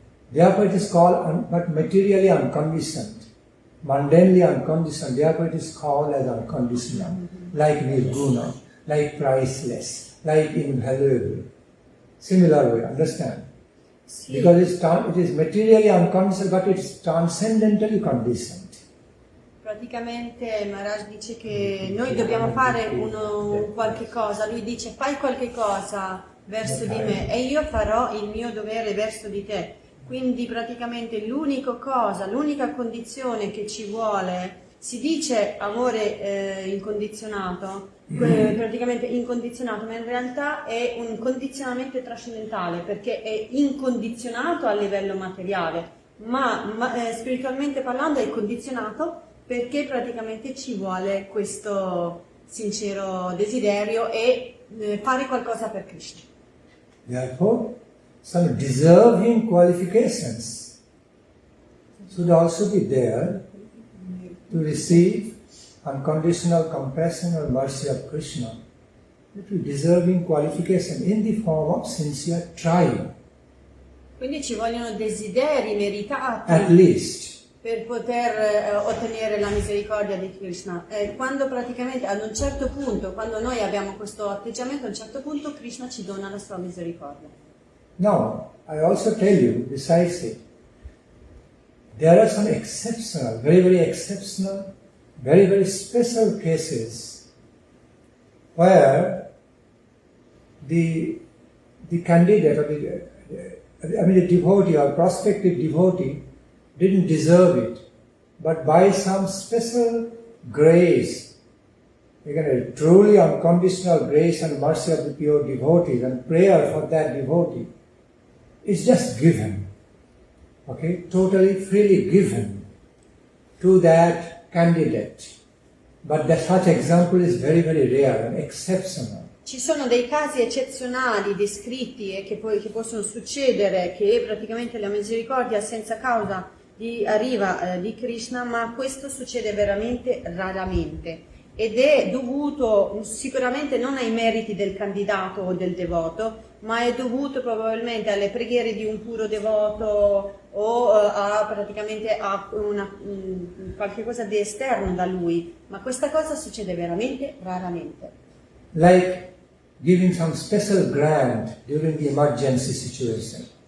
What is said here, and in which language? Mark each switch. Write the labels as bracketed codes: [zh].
[en] Therefore it is called, but materially unconditioned, mundanely unconditioned. Therefore it is called as unconditional, like nirguna, like priceless, like invaluable. Similar way, understand? [it] Sì. [en] Because it is materially unconditional, but it is transcendentally conditioned. [it] Praticamente Maharaj dice che noi dobbiamo fare un qualche cosa, lui dice fai qualche cosa verso di me e io farò il mio dovere verso di te. Quindi praticamente l'unica condizione che ci vuole Si dice amore incondizionato, praticamente incondizionato, ma in realtà è un condizionamento trascendentale perché è incondizionato a livello materiale, ma spiritualmente parlando è condizionato perché praticamente ci vuole questo sincero desiderio e fare qualcosa per Krishna. [en] Therefore, some deserving qualifications should also be there to receive unconditional compassion or mercy of Krishna. It is deserving qualification in the form of sincere trying. [it] Quindi ci vogliono desideri meritati [en] At least. [it] per poter ottenere la misericordia di Krishna. Quando praticamente ad un certo punto, quando noi abbiamo questo atteggiamento, a un certo punto Krishna ci dona la sua misericordia. [en] Now, I also tell you, besides it, there are some exceptional, very, very exceptional, very, very special cases where the candidate or the devotee or prospective devotee didn't deserve it, but by some special grace, again, a truly unconditional grace and mercy of the pure devotees and prayer for that devotee is just given, okay, totally freely given to that candidate. But such example is very, very rare and exceptional. [it] Ci sono dei casi eccezionali descritti e che possono succedere, che praticamente la misericordia senza causa arriva di Krishna, ma questo succede veramente raramente ed è dovuto sicuramente non ai meriti del candidato o del devoto, ma è dovuto probabilmente alle preghiere di un puro devoto o praticamente a qualche cosa di esterno da lui, ma questa cosa succede veramente raramente. [en] Like giving some special grant during the emergency situation.